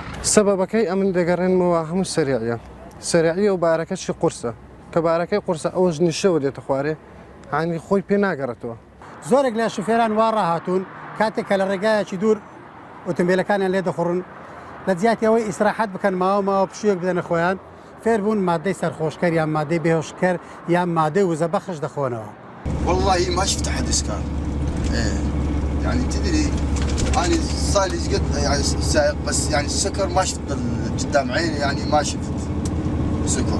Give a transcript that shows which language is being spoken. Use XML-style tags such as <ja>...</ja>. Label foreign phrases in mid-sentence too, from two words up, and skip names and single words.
<ckb>سەبەبەکەی ئەمن دەگەڕێنمەوە هەموو سەریعە سەریعیە و بارەکەشی قورسە کە بارەکەی قورسە ئەوەش نیشەوە دێتە خوارێ هانی خۆی پێ ناگەڕێتەوە. زۆرێک لە شوفێران وا ڕاهاتوون کاتێک کە لە ڕێگایەکی دوور ئۆتۆمبیلەکانیان لێ دەخڕن لە جیاتیەوەی ئیسراحەت بکەن ماوە پشوویەک بدەنە خۆیان فێر بوون مادەی سەرخۆشکەر یان مادەی بێهۆشکەر یان مادەی وزەبەخش دەخۆنەوە.</ckb> <ar>والله ما شفت حدث كان يعني تدري أنا صار لي قد يعني سائق بس يعني السكر ما شفت قدام عيني يعني ما شفت سكر.</ar>